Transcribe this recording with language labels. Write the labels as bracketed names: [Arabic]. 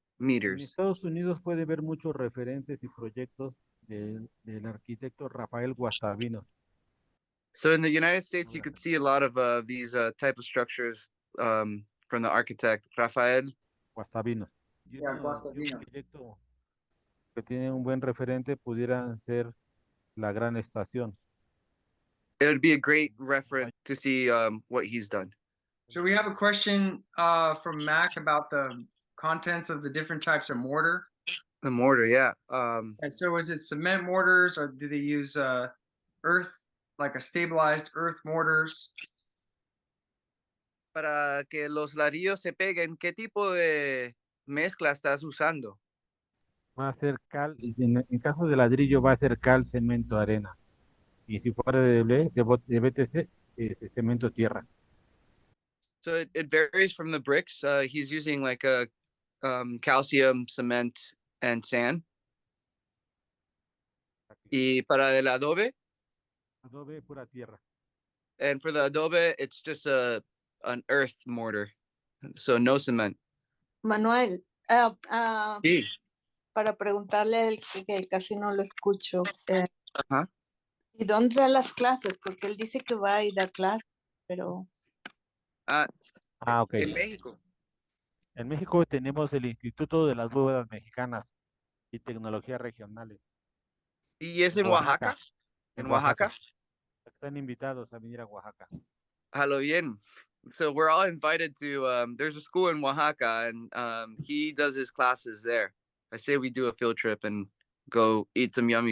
[Spanish] En [English] meters. [Spanish] Estados Unidos puede ver muchos referentes y proyectos del arquitecto Rafael Guastavino. [English] So in the United States, you could see a lot of these type of structures from the architect Rafael. [Spanish] Guastavino. Y [English] Yeah, [Spanish] un Guastavino. proyecto que tiene un buen referente pudiera ser la Gran Estación. [English] It would be a great reference to see what he's done. So we have a question from Mac about the contents of the different types of mortar. The mortar, yeah. And so is it cement mortars, or do they use earth, like a stabilized earth mortars? [Spanish] Para que los ladrillos se peguen, ¿qué tipo de mezcla estás usando? Va a ser cal, en caso de ladrillo va a ser cal, cemento, arena. Y si fuera de BTC, cemento, tierra. [English] So it varies from the bricks. He's using like a calcium, cement, and sand. [Spanish] Y para el adobe, Adobe, pura tierra. [English] and for the adobe, it's just an earth mortar, so no cement. [Spanish] Manuel, Sí. para preguntarle a él, que casi no lo escucho, Ajá. ¿y dónde da las clases? Porque él dice que va a ir a dar clases, pero... Ok. En México. En México tenemos el Instituto de las Bóvedas Mexicanas y Tecnologías Regionales. ¿Y es en Oaxaca? En Oaxaca. Están invitados a venir a Oaxaca. Halo bien. [English] So we're all invited to, there's a school in Oaxaca, and he does his classes there. I say we do a field trip and go eat some yummy